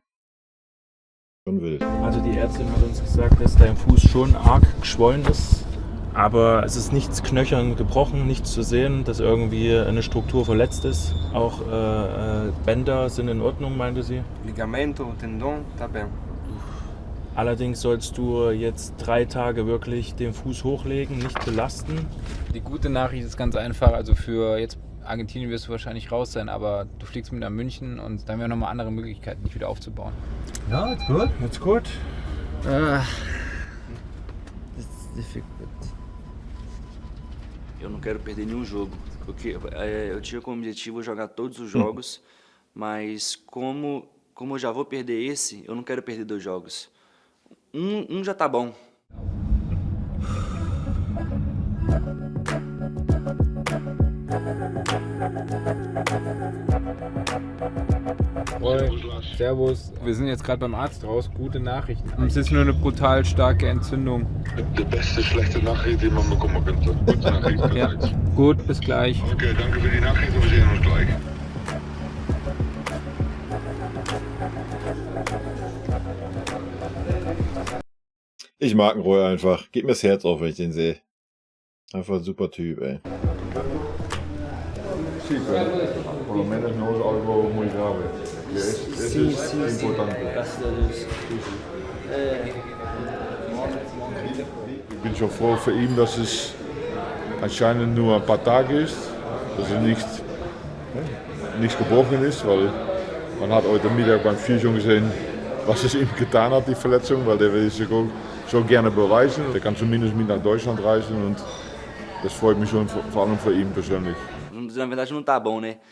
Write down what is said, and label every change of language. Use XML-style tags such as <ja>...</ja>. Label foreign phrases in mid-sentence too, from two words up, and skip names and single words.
<de>Schon wild. Also die Ärztin hat uns gesagt, dass dein Fuß schon arg geschwollen ist, aber es ist nichts knöchern gebrochen, nichts zu sehen, dass irgendwie eine Struktur verletzt ist. Auch Bänder sind in Ordnung, meinte sie.</de> <pt>Ligamento, Tendon, tá bem.</pt> <de>Allerdings sollst du jetzt 3 Tage wirklich den Fuß hochlegen, nicht belasten. Die gute Nachricht ist ganz einfach, also für jetzt Argentinien wirst du wahrscheinlich raus sein, aber du fliegst mit nach München und dann haben wir nochmal andere Möglichkeiten, dich wieder aufzubauen. Ja,</de> <en>it's good. It's good. It's difficult.</en> <pt>Eu não quero perder nenhum jogo. Porque eu tinha como objetivo jogar todos os jogos, mas como eu já vou perder esse, eu não quero perder 2 jogos. Um já tá bom.</pt> <de>Servus. Wir sind jetzt gerade beim Arzt raus. Gute Nachrichten. Es ist nur eine brutal starke Entzündung. Die beste schlechte Nachricht, die man bekommen könnte. Gute Nachricht. Ja. Gut, bis gleich. Okay, danke für die Nachricht und wir sehen uns gleich. Ich mag den Roy einfach. Geht mir das Herz auf, wenn ich den sehe. Einfach ein super Typ, ey.</de> <es>Sí, pero por lo menos no es algo muy grave. Es importante.</es> <de>Ich bin schon froh für ihn, dass es anscheinend nur ein paar Tage ist, dass es nichts gebrochen ist, weil man hat heute Mittag beim Spiel schon gesehen, was es ihm getan hat, die Verletzung, weil der will sich auch so gerne beweisen. Der kann zumindest mit nach Deutschland reisen und das freut mich schon, vor allem für ihn persönlich.</de> <pt>Na verdade não tá bom, né?</pt>